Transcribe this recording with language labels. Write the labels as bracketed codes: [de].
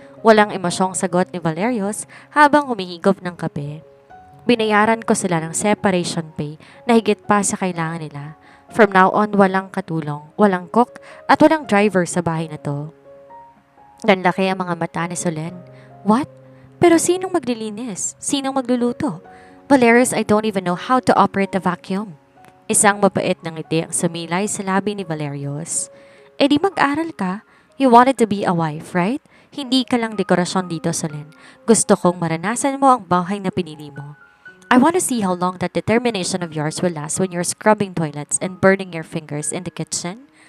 [tl] Walang emosyong sagot ni Valerios habang humihigop ng kape. Binayaran ko sila ng separation pay na higit pa sa kailangan nila. [en] From now on, [tl] walang katulong, walang cook at walang driver sa bahay na to. Nanlaki ang mga mata ni Solen. What? Pero sinong maglilinis? Sinong magluluto? [en] Valerios, I don't even know how to operate a vacuum. [tl] Isang mapait ng ngiti ang sumilay sa labi ni Valerios. Eh di mag-aral ka. [en] You wanted to be a wife, right? [tl] Hindi ka lang dekorasyon dito, Solen. Gusto kong maranasan mo ang bahay na pinili mo. [en] I want to see how long that determination of yours will last when you're scrubbing toilets and burning your fingers in the kitchen.